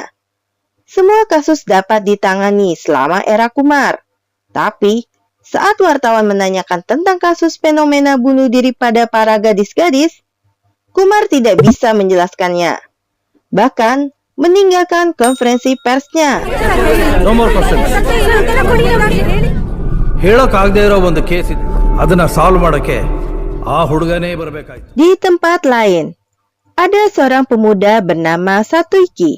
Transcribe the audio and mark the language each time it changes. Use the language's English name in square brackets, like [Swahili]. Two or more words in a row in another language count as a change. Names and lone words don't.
[Indonesian] Semua kasus dapat ditangani selama era Kumar, tapi saat wartawan menanyakan tentang kasus fenomena bunuh diri pada para gadis-gadis, Kumar tidak bisa menjelaskannya, bahkan meninggalkan konferensi persnya. [English] No more questions. [Kannada] ಹೇಳೋಕ್ಕಾಗದೇ ಇರೋ ಒಂದು ಕೇಸ್ ಇದೆ ಅದನ್ನ ಸಾಲ್ವ್ ಮಾಡಕ್ಕೆ ಆ ಹುಡುಗನೇ ಬರಬೇಕಾಯ್ತು. [Indonesian] Di tempat lain, ada seorang pemuda bernama Satuiki.